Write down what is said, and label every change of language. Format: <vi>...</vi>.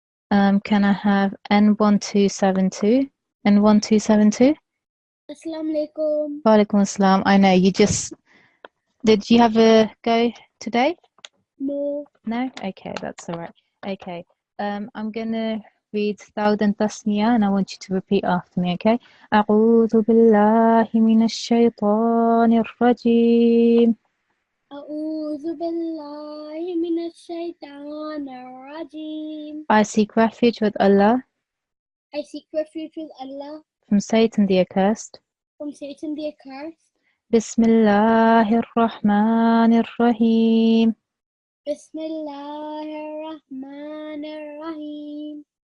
<en>Can I have N1272? N1272? Assalamu alaikum. Wa alaikum assalam. I know you just... Did you have a go today? No. No? Okay, that's all right. Okay. I'm going to read Thawd and Tasniya, and I want you to repeat after me, okay?</en> <ar>أعوذ بالله من الشيطان الرجيم. أعوذ بالله من الشيطان الرجيم.</ar> <en>I seek refuge with Allah I seek refuge with Allah from Satan the accursed. from Satan the accursed.</en> <ar>Bismillahir Rahmanir Rahim. Bismillahir Rahmanir Rahim.</ar>